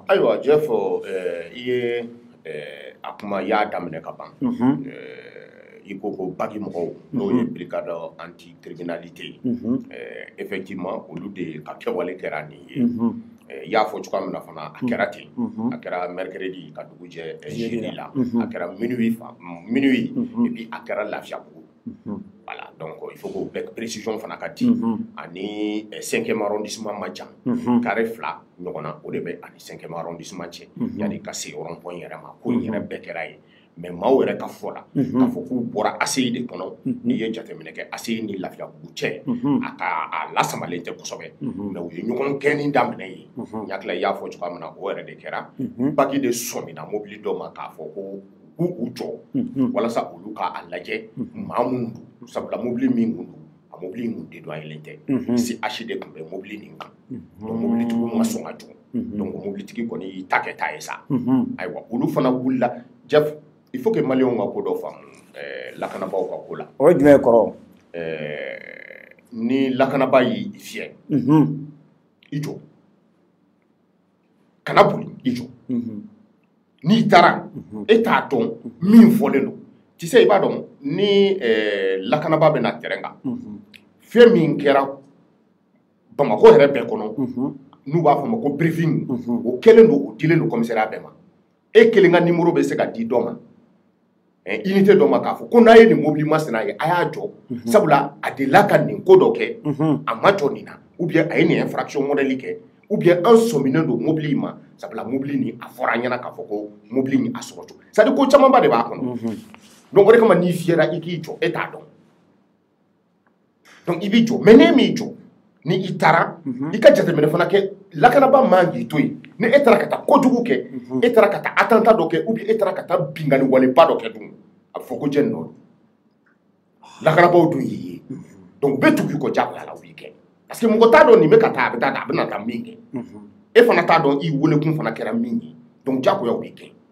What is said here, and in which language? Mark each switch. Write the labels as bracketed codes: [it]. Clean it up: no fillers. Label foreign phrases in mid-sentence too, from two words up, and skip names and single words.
[bm] ayiwa Jeff i ye a kuma i y'a daminɛ ka ban i ko ko bagi mɔgɔw n'o ye [fr] brigade anti criminalité [bm] effectivement olu de ka kɛwale kɛra nin ye i y'a fɔ cogoya min na fana a kɛra ten a kɛra mercredi ka dugu jɛ jeudi la a kɛra [fr] minuit et [bm] puis a kɛra Lafiyabugu [fr] voilà donc il faut que précision [bm] fana ka di ani [fr] 5e arrondissement [bm] man jan [fr] carré 2 [bm] ɲɔgɔnna o de bɛ ani [fr] 5e arrondissement [bm] cɛ yani ka se [fr] rond point [bm] yɛrɛ ma ko in yɛrɛ bɛɛ kɛra ye mais maaw yɛrɛ ka fɔ la k'a fɔ k'u bɔra ACI de kɔnɔ n'i ye jateminɛ kɛ ACI ni Lafiyabugu cɛ a lasamalen tɛ kosɛbɛ mais u ye ɲɔgɔn gɛnni daminɛ yen n hakili la i y'a fɔ cogoya min na o yɛrɛ de kɛra baki de sɔmina mobili dɔ ma k'a fɔ ko k'u jɔ walasa olu k'a lajɛ maa minnu don sabula mobili min kun don a mobili kun dédoyelen tɛ CH de tun bɛ mobili nin kan donc mobilitigiw ma sɔn ka jɔ donc mobilitigi kɔni y'i ta kɛ ta ye sa ayiwa olu fana wulila Jeff [fr] il faut que [bm] maliyɛnw ka ko dɔ faamu lakanabaaw ka ko la o ye jumɛn ye kɔrɔ ni lakanabaa y'i fiyɛ i jɔ kana boli i jɔ n'i taara e t'a dɔn min fɔlen don [fr] tu sais [bm] i b'a dɔn ni lakanabaa bɛ na terrain kan fɛn min kɛra Bamakɔ yɛrɛ bɛɛ kɔnɔ n'u b'a fɔ ma ko briefing o kɛlen don o dilen don commissariat bɛɛ ma e kelen ka numéro bɛ se ka di dɔ ma unité dɔ ma k'a fɔ ko n'a ye nin mobili masina ye a y'a jɔ sabula a delila ka nin ko dɔ kɛ a ma jɔ nin na [fr] ou bien [bm] a ye nin [fr] infraction modèle [bm] kɛ [fr] ou bien [bm] an sɔminen don mobili ma sabula mobili nin a fɔra an ɲɛna k'a fɔ ko mobili nin a sɔrɔ cogo [fr] c'est à dire [bm] ko camanba de b'a kɔnɔ donc o de kama n'i fiyɛra i k'i jɔ e t'a dɔn donc i b'i jɔ mais n'e m'i jɔ ni i taara i ka jateminɛ fana kɛ lakanabaa man k'i to yen ni e taara ka taa kojugu kɛ e taara ka taa attentat dɔ kɛ [fr] ou bien [bm] e taara ka taa bingani waleba dɔ kɛ dun a bɛ fɔ ko jɛni nɔ lakanabaaw dun y'i ye donc bɛɛ tugu i kɔ diyagoya la o b'i kɛ [fr] parce que [bm] mɔgɔ t'a dɔn nin bɛ ka taa a bɛ taa a bɛna taa min kɛ e fana t'a dɔn i welekun fana kɛra min ye donc diyagoya o b'i kɛ